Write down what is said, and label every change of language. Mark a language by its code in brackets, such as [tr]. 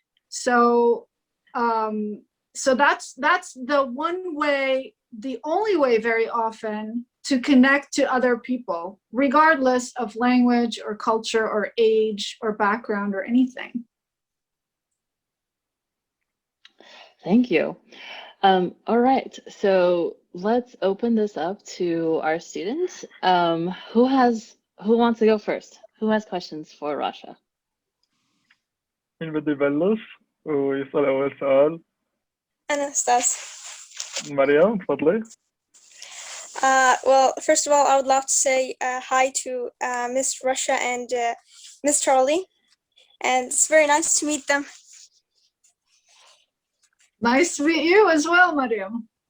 [en] So, so that's the one way, the only way very often to connect to other people, regardless of language or culture or age or background or anything. Thank you. All right, so let's open this up to our students. Who wants to go first? Who has questions for Rasha? [ar] مين بده يبلش ويسأل أول سؤال؟ أنا أستاذ. مريم تفضلي. [en] Well, first of all, I would love to say hi to Miss Rasha and Miss Charlie, and it's very nice to meet them. Nice to meet you as well, Mariam.